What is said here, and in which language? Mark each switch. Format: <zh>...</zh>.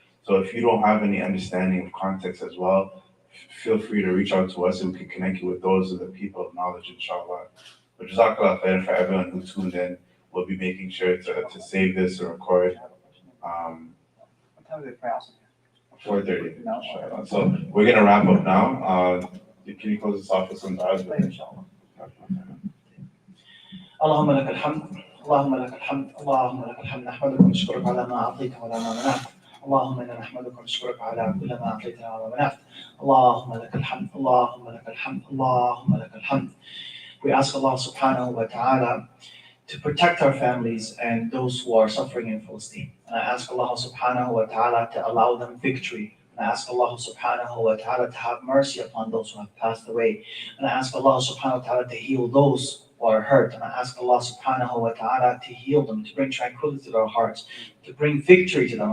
<en>So if you don't have any understanding of context as well, feel free to reach out to us and we can connect you with those of the people of knowledge, inshallah. But Jazakallah khair for everyone who tuned in. We'll be making sure to save this or record. What time do they pray also? 4:30, inshallah. So we're going to wrap up now. Can you close this off with some du'as? Inshallah.</en> <ar>اللهم لك الحمد اللهم لك الحمد اللهم لك الحمد نحمدك ونشكرك على ما أعطيت وعلى ما منعت اللهم إنا نحمدك ونشكرك على كل ما أعطيتنا وما منعت اللهم لك الحمد اللهم لك الحمد اللهم لك الحمد.</ar> <en>We ask Allah subhanahu wa ta'ala to protect our families and those who are suffering in Palestine. And I ask Allah subhanahu wa ta'ala to allow them victory. And I ask Allah subhanahu wa ta'ala to have mercy upon those who have passed away. And I ask Allah subhanahu wa ta'ala to heal those who are hurt. And I ask Allah subhanahu wa ta'ala to heal them, to bring tranquility to their hearts, to bring victory to them.</en>